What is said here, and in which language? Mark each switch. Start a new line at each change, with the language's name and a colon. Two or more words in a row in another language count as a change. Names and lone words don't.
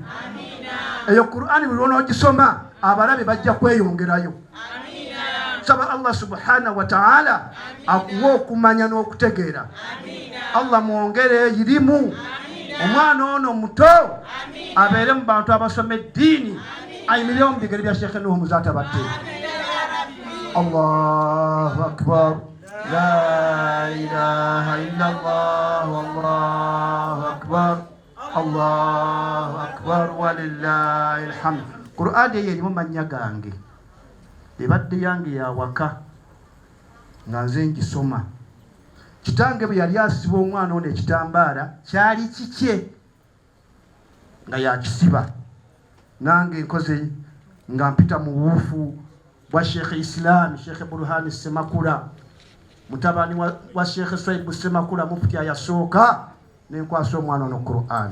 Ganda: Eyo Qur'ani buli lw'onogisoma abalabe bajja kweyongerayo. Saba Allah
Arabic: سبحانه وتعالى
Ganda: akuwa okumanya n'okutegeera. Allah mwongere irimu. Omwana ono muto abeere mu bantu abasoma eddiini ayimirire mu bigere bya Sheikh Nuhu Muzaata Batte.
Arabic: الله أكبر. لا إله إلا الله. الله أكبر. الله أكبر ولله الحمد.
Ganda: Qur'ani eyo erimu mannya gange. Ebadde yange ya waka nga nze ngisoma. Kitange bwe yali asiba omwana ono ekitambaala kyali kikye nga yakisiba. Nange nkoze nga mpita mu buufu bwa Sheikh Islam Sheikh Burhani Semakula mutabani wa Sheikh Swaibu Semakula mufti ayasooka nenkwasa omwana ono Qur'an.